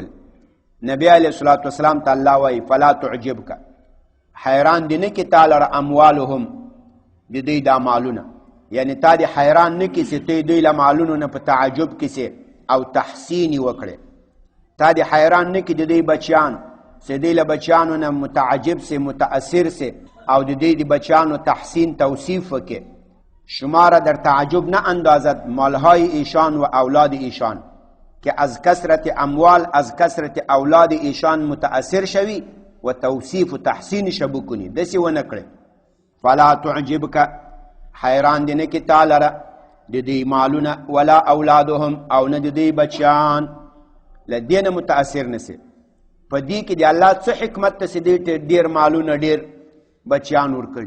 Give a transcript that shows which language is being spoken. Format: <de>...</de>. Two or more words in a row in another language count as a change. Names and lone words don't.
<ps>نبی</ps> <ar>علیه الصلاة والسلام</ar> <ps>ته الله وایي</ps> <ar>فلا تعجبک</ar> <ps>حیران دې نه کړي تعالی را اموالهم د دې دا مالونه یعنی تا دې حیران نه کړي چې ته دوی له مالونو نه په تعجب کې او تحسین یې وکړې، تا دې حیران نه کړي د دوی بچیان چې دوی له بچیانو نه متعجب سي متاثر سي او د دوی د بچیانو تحسین توصیف وکړي.</ps> <fa>شماره در تعجب نه اندازد مالهای ایشان و اولاد ایشان که از کثرت اموال از کثرت اولاد ایشان متاثر شوی و توصیف و تحسینش بکنی،</fa> <ps>دسی و نکړي.</ps> <ar>فلا تعجبک</ar> <ps>حیران دی نه کې تا لره د دوی مالونه</ps> <ar>ولا اولادهم</ar> <ps>او نه د دوی بچیان له دې نه متاثر نسی. په دې کې د الله څه حکمت ته چې دوی ته ډېر مالونه ډېر بچیان ورکړي.</ps>